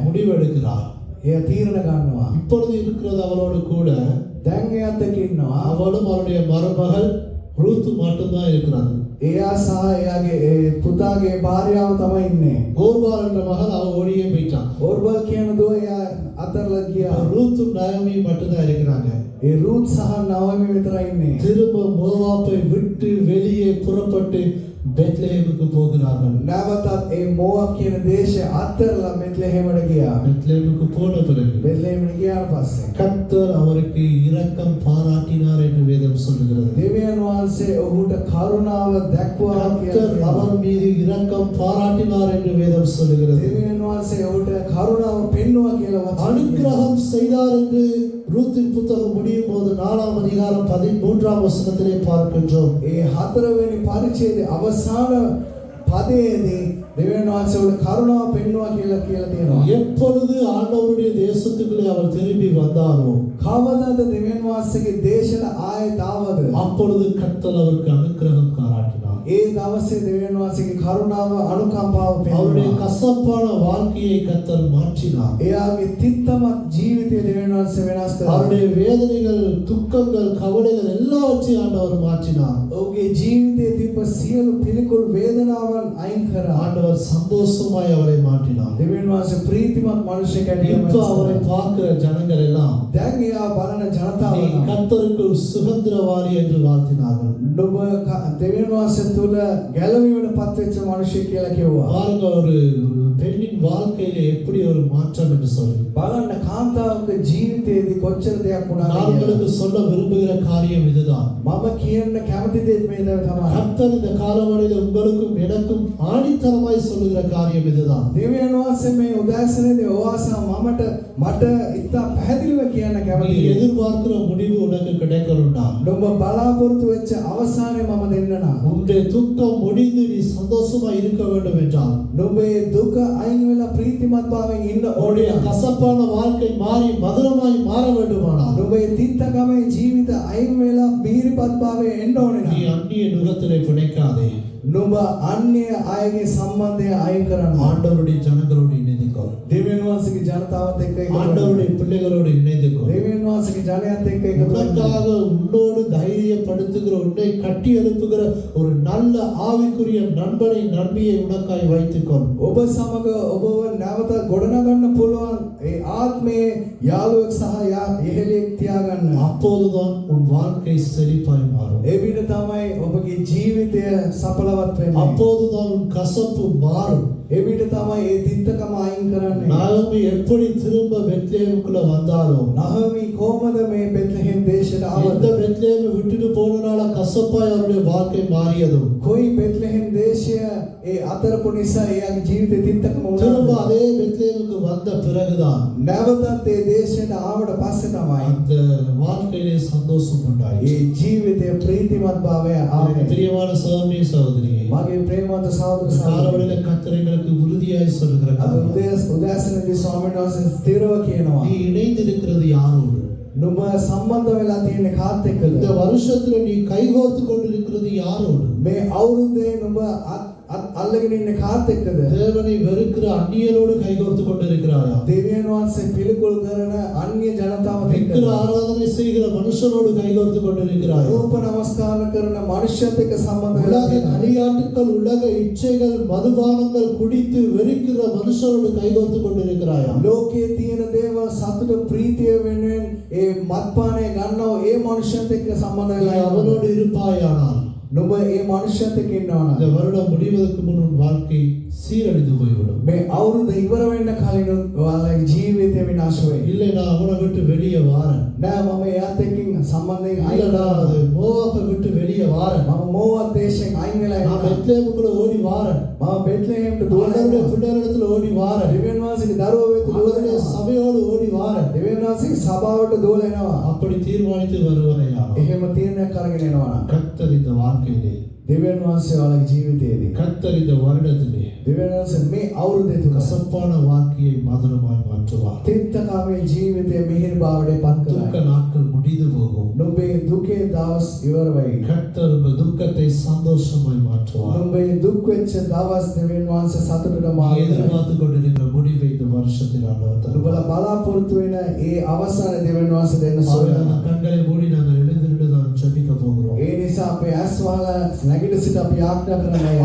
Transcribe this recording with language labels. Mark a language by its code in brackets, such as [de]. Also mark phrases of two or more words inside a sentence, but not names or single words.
[ta] முடிவெடுக்கிறார். [si] එයා තීරණ ගන්නවා. [ta] இப்பொழுது இருக்கிறது அவளோடு கூட [si] දැන් එයාත් එක්ක ඉන්නවා. [ta] அவளும் அவருடைய மருமகள் ரூத் மட்டும்தான் இருக்கிறார். [si] එයා සහ එයාගේ පුතාගේ භාර්යාව තමයි ඉන්නේ. [ta] ஓர்பால் என்ற மகள் அவ ஓடியே போயிட்டான். [si] ඕර්බල් කියන දුව එයා අතරලා ගියා. [ta] ரூத்தும் நயமியும் மட்டும்தான் இருக்கிறாங்க. [si] ඒ රූත් සහ නවමි විතරයි ඉන්නේ. [ta] திரும்ப மோவாப்பை விட்டு வெளியே புறப்பட்டு பெத்லெஹேமுக்கு போகிறார்கள். [si] නැවතත් ඒ මෝවාබ් කියන දේශය අතරලා බෙත්ලෙහෙමට ගියා. [ta] பெத்லெஹேமுக்கு போன பிறகு [si] බෙත්ලෙහෙමට ගියාට පස්සේ [ta] கர்த்தர் அவருக்கு இரக்கம் பாராட்டினார் என்று வேதம் சொல்லுகிறது. [si] දෙවියන් වහන්සේ ඔහුට කරුණාව දැක්වුවා [ta] கர்த்தர் [si] කියලා. [ta] அவர் மீது இரக்கம் பாராட்டினார் என்று வேதம் சொல்லுகிறது. [si] දෙවියන් වහන්සේ ඔහුට කරුණාව පෙන්වුවා කියලා වචන. [ta] அனுக்கிரகம் செய்தார் என்று ரூத்தின் புத்தகம் முடியும் போது 4ஆம் அதிகாரம் 13ஆம் வசனத்திலே பார்க்கின்றோம். [si] ඒ 4වෙනි පරිච්ඡේදයේ අවසාන පදයේදී දෙවියන් වහන්සේ ඔහුට කරුණාව පෙන්වුවා කියලා තියෙනවා. [ta] எப்பொழுது ஆண்டவருடைய தேசத்துக்குள்ளே அவர் திரும்பி வந்தாரோ [si] කවදාද දෙවියන් වහන්සේගේ දේශන ආයෙත් ආවද? [ta] அப்பொழுது கர்த்தர் அவருக்கு அனுக்கிரகம் பாராட்டினார். [si] ඒ දවසේ දෙවියන් වහන්සේගේ කරුණාව අනුකම්පාව [ta] அவருடைய [si] පෙන්වුවා. [ta] கசப்பான வாழ்க்கையை கர்த்தர் மாற்றினார். [si] එයාගේ තිත්තමත් ජීවිතය දෙවියන් වහන්සේ වෙනස් කළා. [ta] அவருடைய வேதனைகள், துக்கங்கள், கவலைகள் எல்லாவற்றையும் ஆண்டவர் மாற்றினார். [si] ඔහුගේ ජීවිතයේ තිබ්බ සියලු පිළිකුල් වේදනාවන් අයින් කරා. [ta] ஆண்டவர் சந்தோஷமாய் அவரை மாற்றினார். [si] දෙවියන් වහන්සේ ප්‍රීතිමත් මනුෂ්‍යයෙක් [ta] இப்ப அவரை பார்க்கிற ஜனங்கள் எல்லாம் [si] දැන් එයා බලන ජනතාව [ta] நீ கர்த்தருக்குள் சுதந்திரவாளி என்று வாழ்த்தினார்கள். [si] ඔබ දෙවියන් වහන්සේ තුල ගැලවීමට පත්වෙච්ච මනුෂ්‍යයෙක් කියලා කිව්වා. [ta] பாருங்க ஒரு பெண்ணின் வாழ்க்கையில எப்படி ஒரு மாற்றம் என்று சொல்லி [si] බලන්න කාන්තාවක ජීවිතයේදී කොච්චර දෙයක් වුණාද [ta] நான் [si] කියලා. [ta] உங்களுக்கு சொல்ல விரும்புகிற காரியம் இதுதான். [si] මම කියන්න කැමති දේ මේ තමයි. [ta] கர்த்தர் இந்த காலவழியில் உங்களுக்கும் எனக்கும் ஆணித்தரமாய் சொல்லுகிற காரியம் இதுதான். [si] දෙවියන් වහන්සේ මේ උදෑසනේදී ඔවාසම මට ඉතා පැහැදිලිව කියන්න [ta] நீ [si] කැමතියි. [ta] எதிர்பார்க்கிற முடிவு உனக்கு கிடைக்கணும்டா. [si] ඔබ බලාපොරොත්තු වෙච්ච අවසානයේ මම දෙන්න නම් [ta] உன்னுடைய துக்கம் முடிந்து நீ சந்தோஷமா இருக்க வேண்டும் என்றால் [si] ඔබේ දුක අයින් වෙලා ප්‍රීතිමත් භාවයෙන් ඉන්න [ta] உன்னுடைய [si] ඕනේ. [ta] கசப்பான வாழ்க்கை மாறி மதுரமாய் மாற வேண்டுமானால் [si] ඔබේ තිත්තකමේ ජීවිත අයින් වෙලා බීරිපත් භාවයෙන් එන්න ඕනේ [ta] நீ [si] නම් [ta] அந்நிய நுகத்திலே பிணைக்காதே. [si] නුඹ අන්‍ය අයගේ සම්බන්ධය අයින් කරන්න. [ta] ஆண்டவருடைய ஜனங்களோடு இணைந்துக்கோ. [si] දෙවියන් වහන්සේගේ ජනතාවත් එක්ක එකතු වෙන්න. [ta] ஆண்டவருடைய பிள்ளைகளோடு இணைந்துக்கோ. [si] දෙවියන් වහන්සේගේ ජනයත් එක්ක එකතු වෙන්න. [ta] உனக்காக உன்னோடு தைரியப்படுத்துகிற உன்னை கட்டி எழுப்புகிற ஒரு நல்ல ஆவிக்குரிய நண்பனை நன்மையை உனக்காய் வைத்துக்கொள். [si] ඔබ සමග ඔබව නැවත ගොඩනගන්න පුළුවන් ඒ ආත්මයේ යාළුවෙක් සහ ඉහළියෙක් තියාගන්න. [ta] அப்போதுதான் உன் வாழ்க்கை செழிப்பாய் மாறும். [si] ඒ විදිහ තමයි ඔබගේ ජීවිතය සඵලවත් වෙන්නේ. [ta] அப்போதுதான் உன் கசப்பு மாறும். [si] ඒ විදිහ තමයි ඒ තිත්තකම අයින් කරන්නේ. [ta] நாகமி எப்படி திரும்ப பெத்லெஹேமுக்குள்ள வந்தாரோ [si] නහමි කොහමද මේ බෙත්ලෙහෙම් දේශයට [ta] அந்த [si] ආවද? [ta] பெத்லெஹேமை விட்டுட்டு போனனால கசப்பாய் அவருடைய வாழ்க்கை மாறியதும் [si] කොයි බෙත්ලෙහෙම් දේශය ඒ අතරපු නිසා එයාගේ ජීවිතේ තිත්තකම [ta] திரும்ப [si] වුණා. [ta] அதே பெத்லெஹேமுக்கு வந்த பிறகுதான் [si] නැවතත් ඒ දේශයට ආවට පස්සේ තමයි [ta] அந்த வாழ்க்கையிலே சந்தோஷம் உண்டாயிற்று. [si] ඒ ජීවිතයේ ප්‍රීතිමත් භාවය ආවේ. [ta] பிரியமான சகோதரி சகோதரியே, [si] මගේ ප්‍රේමවන්ත සහෝදර [ta] இந்த [si] සහෝදරියනි, [ta] காலவெளியில கர்த்தர் எங்களுக்கு உறுதியாய் சொல்லுகிற [si] අද [ta] காரியம், [si] උදෑසනදී ස්වාමීන් වහන්සේ ස්ථිරව කියනවා [ta] நீ இணைந்திருக்கிறது யாரோடு? [si] නුඹ සම්බන්ධ වෙලා තියෙන කාත් [ta] இந்த [si] එක්කද? [ta] வருஷத்துல நீ கைகோர்த்து கொண்டிருக்கிறது யாரோடு? [si] මේ අවුරුද්දේ නුඹ අල්ලගෙන ඉන්න කාත් එක්කද? [ta] தேவனை வெறுக்கிற அந்நியரோடு கைகோர்த்து கொண்டிருக்கிறாயா? [si] දෙවියන් වහන්සේ පිළිකුල් කරන අන්‍ය ජනතාවත් [ta] விக்கிர [si] එක්කද? [ta] ஆராதனை செய்கிற மனுஷனோடு கைகோர்த்து கொண்டிருக்கிறாயா? [si] රූප නමස්කාර කරන මනුෂ්‍යත් එක්ක සම්බන්ධ වෙලා [ta] உலக [si] තියෙනවා. [ta] களியாட்டுக்கள், உலக இச்சைகள், மதுபானங்கள் குடித்து வெறுக்கிற மனுஷனோடு கைகோர்த்து கொண்டிருக்கிறாயா? [si] ලෝකයේ තියෙන දේවල් සතුට ප්‍රීතිය වෙනුවෙන් ඒ මත්පානය ගන්නව ඒ මනුෂ්‍යත් එක්ක සම්බන්ධ [ta] நீ [si] වෙලා [ta] அவனோடு இருப்பாயானால் [si] නුඹ ඒ මනුෂ්‍යත් එක්ක ඉන්නවා [ta] இந்த [si] නම් [ta] வருடம் முடிவதற்கு முன் உன் வாழ்க்கை சீரழிந்து போய்விடும். [si] මේ අවුරුද්ද ඉවර වෙන්න කලින් ඔයාලගේ ජීවිතය විනාශ වෙයි. [ta] இல்லை நான் அவனை விட்டு வெளியே வாரேன், [si] නෑ මම එයාත් එක්කින් සම්බන්ධයෙන් අයින් [ta] இல்லடா [si] වෙලා [ta] அது மோவாப்பை விட்டு வெளியே வாரேன், [si] මම මෝවාබ් දේශයෙන් අයින් වෙලා [ta] நான் [si] ඉන්නවා. [ta] பெத்லெஹேமுக்குள்ள ஓடி வாரேன், [si] මම බෙත්ලෙහෙම්ට [ta] ஆண்டவருடைய [si] දුවනවා. [ta] பிள்ளைகளிடத்துல ஓடி வாரேன், [si] දෙවියන් වහන්සේගේ දරුවෝ වෙත [ta] ஆண்டவருடைய [si] දුවනවා. [ta] சபையோடு ஓடி வாரேன். [si] දෙවියන් වහන්සේගේ සභාවට දුවලා එනවා. [ta] அப்படி தீர்மானித்து வருவனையா [si] එහෙම තීරණයක් අරගෙන එනවා නම් [ta] கர்த்தர் இந்த வாழ்க்கையிலே, [si] දෙවියන් වහන්සේ ඔයාලගේ ජීවිතයේදී [ta] கர்த்தர் இந்த வருடத்திலே [si] දෙවියන් වහන්සේ මේ අවුරුද්දේ තුල [ta] கசப்பான வாழ்க்கையை மதுரமாய் மாற்றுவார். [si] තිත්තකාමේ ජීවිතය මිහිරි බවට පත් [ta] துக்க [si] කරයි. [ta] நாட்கள் முடிந்து போகும். [si] නුඹේ දුකේ දවස් ඉවර වෙයි. [ta] கர்த்தர் உங்கள் துக்கத்தை சந்தோஷ சந்தோஷமாய் மாற்றுவார். [si] නුඹේ දුක් වෙච්ච දවස් දෙවියන් වහන්සේ සතුටට [ta] நீ [si] මාරු කරයි. [ta] எதிர்பார்த்து கொண்டிருக்கிற முடிவை இந்த வருஷத்தில் ஆண்டவர் தருவார். [si] නුඹලා බලාපොරොත්තු වෙන ඒ අවසාන දෙවියන් වහන්සේ දෙන්න සොයනවා. [ta] ஆகையால் கண்களை மூடி நாங்கள் எழுந்திருந்து தான் ஜெபிக்க போகிறோம். [si] ඒ නිසා අපේ ඇස් වහලා නැගිට සිට අපි ආඥා කරනවා